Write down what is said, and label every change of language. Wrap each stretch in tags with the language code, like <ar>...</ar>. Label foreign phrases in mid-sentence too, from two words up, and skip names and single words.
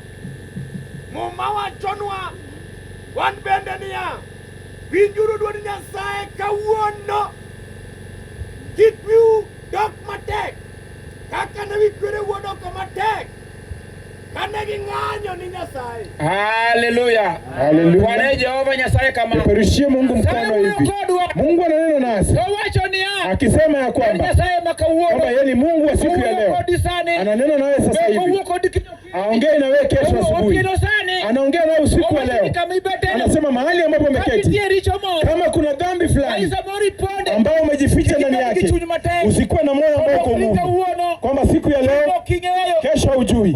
<luo>Muma wachonwa wan bende niya, winjuru dwond Nyasaye kawuono, kik wiu dok matek kaka ne wikwere wuodoko matek kane ging'anyo ni Nyasaye. Haleluya. Haleluya. Bwana Jehova Nyasaye kama.</luo> <sw>Tuperushie Mungu mkono hivi. Mungu ananena nasi. Akisema ya kwamba yeye ni Mungu wa siku ya leo. Ananena nawe sasa hivi. Aongee na wewe kesho asubuhi. Anaongea nawe usiku wa leo. Anasema mahali ambapo umeketi, kama kuna dhambi fulani ambao umejificha ndani yake, usikuwe na moyo ambao uko Mungu, kwamba siku ya leo kesho hujui.</sw>